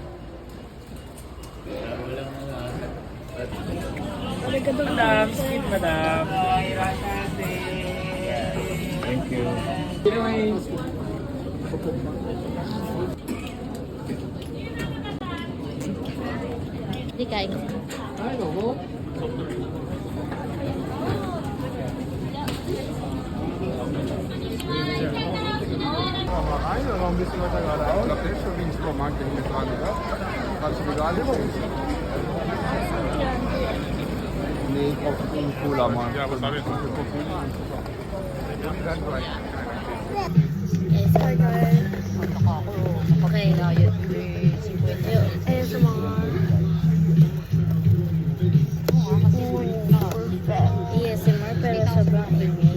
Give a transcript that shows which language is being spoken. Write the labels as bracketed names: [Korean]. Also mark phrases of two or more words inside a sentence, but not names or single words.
[English] Madam, skip madam. Thank you. [Filipino] Hindi kain. [German] Rein oder noch ein bisschen weiter geradeaus? Da ist schon wie ein Supermarkt, wenn ich jetzt dran, oder? Kannst du egal nehmen? Nee, ich brauche einen Cola, Mann. Ja, was habe ich noch für Cola? [English] Hi guys. [Filipino] Okay, ayun. Ayun sa mga... ASMR pero sobrang ingay.